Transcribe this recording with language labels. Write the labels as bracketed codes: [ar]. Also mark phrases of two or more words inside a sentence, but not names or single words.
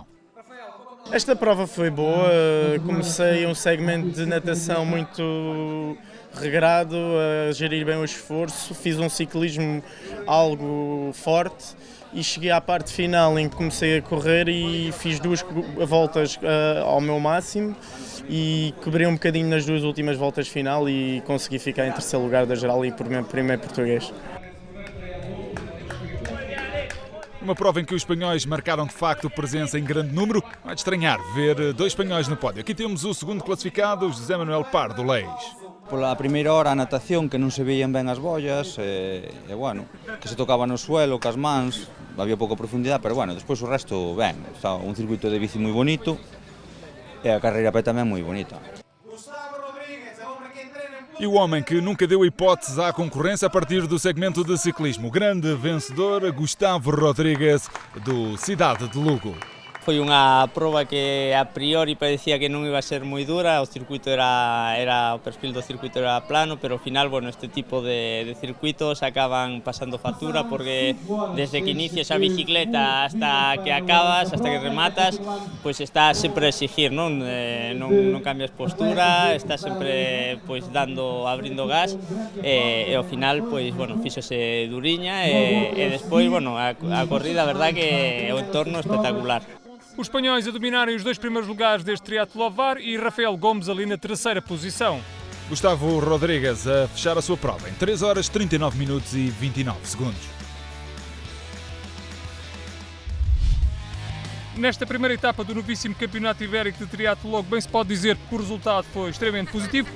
[pt] Esta prova foi boa, comecei um segmento de natação muito regrado, a gerir bem o esforço, fiz um ciclismo algo forte e cheguei à parte final em que comecei a correr e fiz 2 voltas ao meu máximo e quebrei um bocadinho nas 2 últimas voltas final e consegui ficar em 3º lugar da geral e por primeiro português. Uma prova em que os espanhóis marcaram de facto presença em grande número. Não é de estranhar ver 2 espanhóis no pódio. Aqui temos o segundo classificado, José Manuel Pardo Leis. [gl] Pola primeira hora a natación, que non se veían ben as bollas, e bueno, que se tocaba no suelo, cas mans, había pouca profundidade, pero bueno, despois o resto, ben, está un circuito de bici moi bonito, e a carreira a pé tamén moi bonita. [pt] E o homem que nunca deu hipóteses à concorrência a partir do segmento de ciclismo, o grande vencedor, Gustavo Rodrigues, do Cidade de Lugo. [gl] Foi unha proba que a priori parecía que non iba a ser moi dura, o circuito o perfil do circuito era plano, pero ao final, bueno, este tipo de circuitos acaban pasando factura porque desde que inicias a bicicleta [es] hasta que [gl] acabas, [es] hasta que [gl] rematas, pois está sempre a exigir, non cambias postura, está sempre pois abrindo gas e ao final, pois, bueno, fíxose duriña e despois, bueno, a corrida, a verdad que é un entorno espectacular. [pt] Os espanhóis a dominarem os 2 primeiros lugares deste triatlo ovar e Rafael Gomes ali na 3ª posição. Gustavo Rodrigues a fechar a sua prova em 3 horas, 39 minutos e 29 segundos. Nesta primeira etapa do novíssimo Campeonato Ibérico de Triatlo longo, bem se pode dizer que o resultado foi extremamente positivo.